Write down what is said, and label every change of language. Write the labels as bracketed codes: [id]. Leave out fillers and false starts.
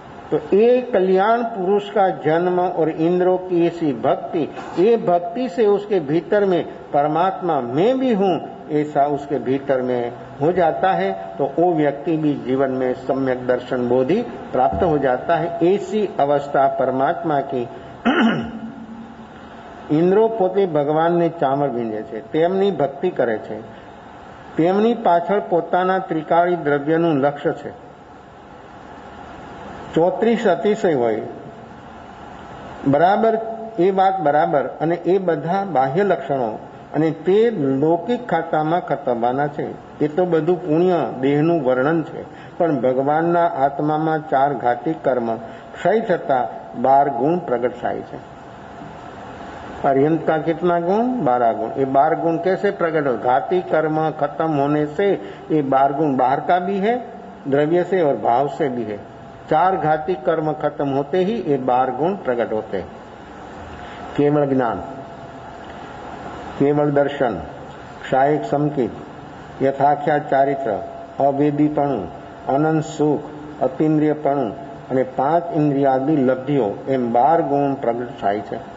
[hi] तो ये कल्याण पुरुष का जन्म और इंद्रों की ऐसी भक्ति, ये भक्ति से उसके भीतर में परमात्मा मैं भी हूँ ऐसा उसके भीतर में हो जाता है। तो वो व्यक्ति भी जीवन में सम्यक दर्शन बोधि प्राप्त हो जाता है। ऐसी अवस्था परमात्मा की इंद्रो [gu] પોતે ભગવાનને ચામર ભીંજે છે, તેમની ભક્તિ કરે છે, તેમની પાછળ પોતાના ત્રિકાળી દ્રવ્યનું લક્ષ્ય છે। 34 અતિશય હોય બરાબર, એ વાત બરાબર, અને એ બધા બાહ્ય લક્ષણો અને તે લૌકિક ખાતામાં ખતમવાના છે। એ તો બધું પુણ્ય દેહનું વર્ણન છે, પણ ભગવાનના આત્મામાં 4 ઘાતી કર્મ ક્ષય થતા 12 ગુણ પ્રગટ થાય છે। [hi] अर्यंत का कितना गुण? 12 गुण। ये 12 गुण कैसे प्रकट हो? घाती कर्म खत्म होने से ये 12 गुण बाहर का भी है, द्रव्य से और भाव से भी है। 4 घाती कर्म खत्म होते ही ये 12 गुण प्रकट होते हैं। केवल ज्ञान, केवल दर्शन, क्षायिक संकित, यथाख्या चारित्र, अवेदीपणु, अनंत सुख, अतीन्द्रियपणु અને 5 इंद्रियादि लब्धियों एम 12 गुण प्रकट [gu] થાય છે।